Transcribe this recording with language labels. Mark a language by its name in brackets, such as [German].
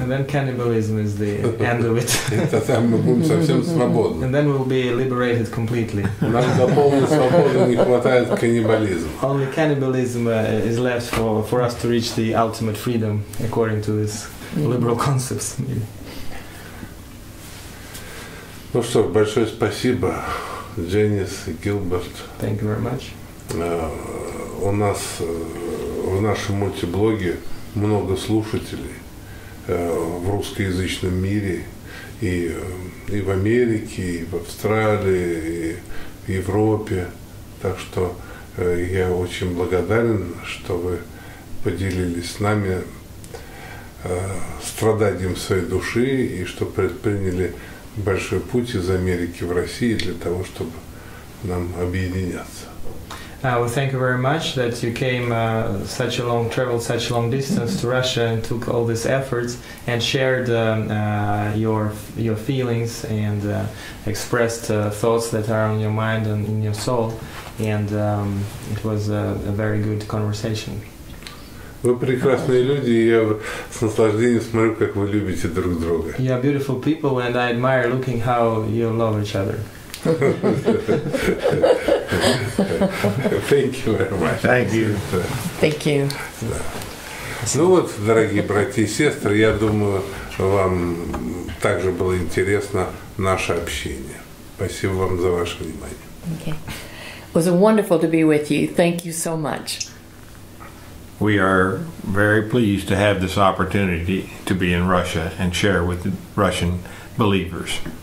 [English] And then cannibalism is the end of it. [Russian] И тогда мы будем совсем свободны. [English] And then we'll be liberated completely. [Russian] Нам до полной свободы не хватает каннибализма. [English] Only cannibalism is left for us to reach the ultimate freedom, according to this liberal concepts. [Russian] Ну что, большое спасибо, Дженис и Гилберт. [English] Thank you very much. [Russian] У нас в нашем мультиблоге много слушателей в русскоязычном мире, и в Америке, и в Австралии, и в Европе. Так что я очень благодарен, что вы поделились с нами страданием своей души и что предприняли большой путь из Америки в Россию для того, чтобы нам объединяться. [English] Well, thank you very much that you came traveled such a long distance to Russia and took all these efforts and shared your feelings and expressed thoughts that are on your mind and in your soul. And it was a very good conversation. [Russian] Вы прекрасные люди, и я с наслаждением смотрю, как вы любите друг друга. [English] You are beautiful people, and I admire looking how you love each other. Thank you very much. Thank you. Thank you. [Russian] Ну вот, дорогие братья и сестры, я думаю, вам также было интересно наше общение. Спасибо вам за ваше внимание. [English] Okay. It was wonderful to be with you. Thank you so much. We are very pleased to have this opportunity to be in Russia and share with the Russian believers.